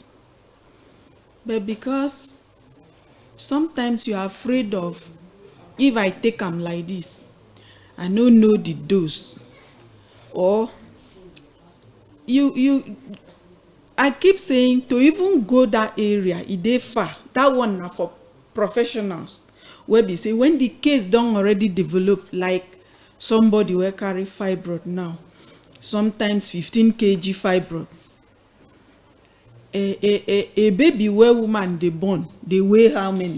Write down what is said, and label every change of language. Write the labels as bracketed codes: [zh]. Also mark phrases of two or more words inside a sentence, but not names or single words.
[pcm] But because sometimes you are afraid of, if I take am like this, I no know the dose, or I keep saying to even go that area, it dey far. That one na for professionals. Where be say when the case don already develop, like somebody wey carry fibroid now, sometimes 15 kg fibroid. A baby where woman dey born, they weigh how many?